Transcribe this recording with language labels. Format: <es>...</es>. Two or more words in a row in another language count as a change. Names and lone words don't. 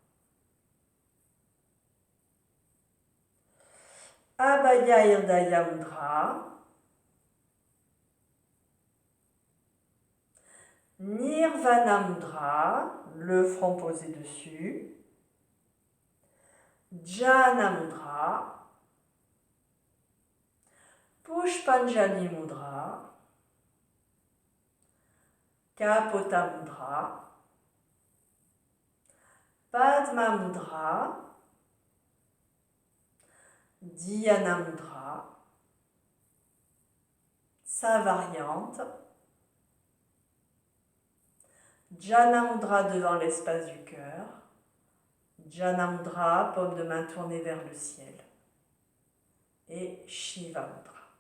<fr>Abhaya Hirdaya Mudra. Nirvana Mudra, le front posé dessus. Jhana Mudra, Pushpanjali Mudra, Kapota Mudra, Padma Mudra, Dhyana Mudra, sa variante, Jhana Mudra devant l'espace du cœur, Jhana Mudra, paume de main tournée vers le ciel, et Shiva Mudra.</fr>